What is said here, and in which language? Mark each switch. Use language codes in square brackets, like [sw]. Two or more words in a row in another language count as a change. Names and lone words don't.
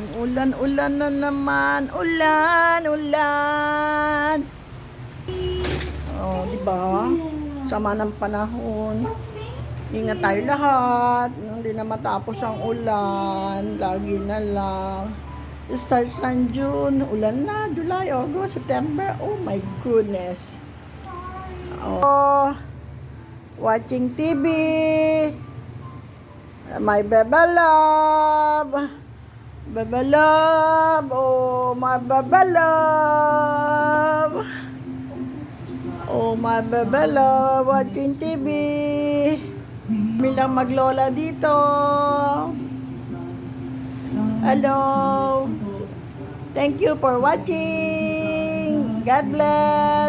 [tl] Ulan-ulan na naman. Ulan! Diba? Sama ng panahon. Ingat tayo lahat. Hindi na matapos ang ulan. Lagi na lang. Start sa June. Ulan na. [en] July, August, September. Oh my goodness. Watching TV. My Beba Love. Beba Love. My Beba Love. My Beba Love. Watching TV. [tl] Kami lang maglola dito. [en] Hello. Thank you for watching. God bless.